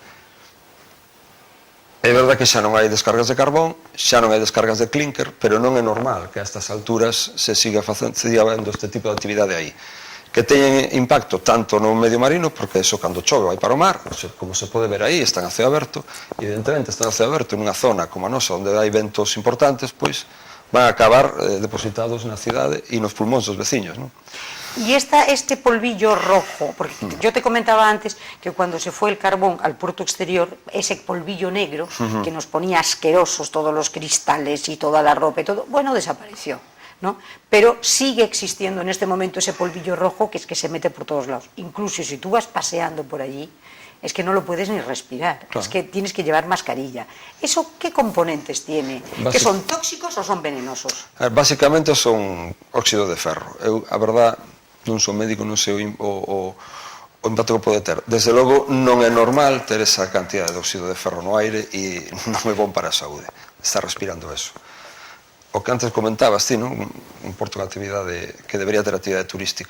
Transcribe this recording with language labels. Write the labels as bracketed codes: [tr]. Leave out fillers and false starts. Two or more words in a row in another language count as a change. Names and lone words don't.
[gl] É verdade que xa non hai descargas de carbón, xa non hai descargas de clínker, pero non é normal que a estas alturas se siga vendo este tipo de actividade aí. Que teñen impacto tanto no medio marino, porque eso cando chove vai para o mar, como se pode ver aí, están a ceo aberto, e evidentemente están a ceo aberto nunha zona como a nosa, onde hai ventos importantes, pois van a acabar depositados na cidade e nos pulmóns dos veciños, non? [es] Y este polvillo rojo, porque yo te comentaba antes que cuando se fue el carbón al puerto exterior, ese polvillo negro que nos ponía asquerosos todos los cristales y toda la ropa y todo, bueno, desapareció, ¿no? Pero sigue existiendo en este momento ese polvillo rojo que es que se mete por todos lados. Incluso si tú vas paseando por allí, es que no lo puedes ni respirar, claro. Es que tienes que llevar mascarilla. ¿Eso qué componentes tiene? ¿Que son tóxicos o son venenosos? [gl] Básicamente son óxido de ferro. A verdad, non son médico, non sei o impacto que pode ter. Desde logo, non é normal ter esa cantidad de óxido de ferro no aire e non é bon para a saúde estar respirando eso. O que antes comentabas ti, non? Un porto de actividade que debería ter actividade turística.